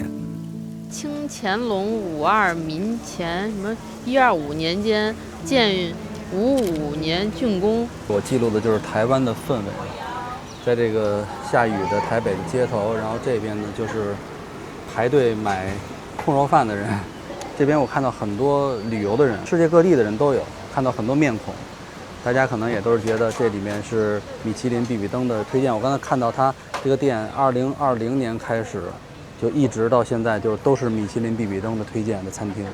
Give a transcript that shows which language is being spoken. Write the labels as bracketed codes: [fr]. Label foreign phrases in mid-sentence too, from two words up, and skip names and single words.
[zh] 乾隆52民前什麼125年間建55年竣工。我記錄的就是台灣的氛圍，在這個下雨的台北的街頭，然後這邊呢就是排隊買控肉飯的人，這邊我看到很多旅遊的人，世界各地的人都有，看到很多面孔，大家可能也都是覺得這裡面是米其林必比登的推薦。我剛才看到它這個店2020年開始。就一直到現在，就都是米其林必比登的推薦的餐廳。